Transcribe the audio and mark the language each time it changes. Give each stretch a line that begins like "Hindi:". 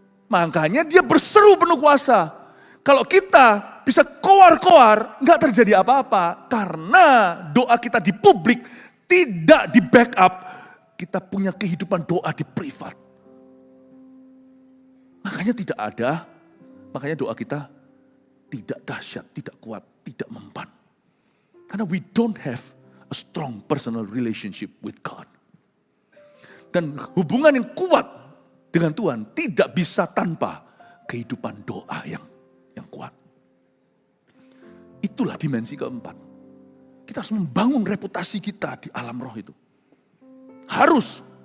Indonesian: Makanya dia berseru penuh kuasa. Kalau kita bisa koar-koar, nggak terjadi apa-apa. Karena doa kita di publik tidak di backup. Kita punya kehidupan doa di privat. Makanya tidak ada, makanya doa kita tidak dahsyat, tidak kuat, tidak mempan. Karena
English: we don't have a strong personal relationship with God.
Indonesian: Dan hubungan yang kuat dengan Tuhan tidak bisa tanpa kehidupan doa yang kuat. Itulah dimensi keempat. Kita harus membangun reputasi kita di alam roh itu. Harus.